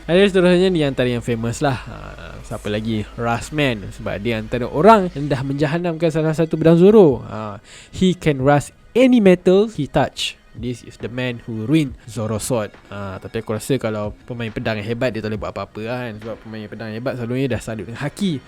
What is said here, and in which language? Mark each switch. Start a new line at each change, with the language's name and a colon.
Malay: Ada seterusnya ni antara yang famous lah. Siapa lagi? Rustman. Sebab dia antara orang yang dah menjahanamkan salah satu pedang Zoro.
English: He can rust any metal he touch. This is the man who ruined Zoro sword.
Malay: Tapi aku rasa kalau pemain pedang yang hebat dia tak boleh buat apa-apa kan. Sebab pemain pedang yang hebat selalunya dah salut dengan haki.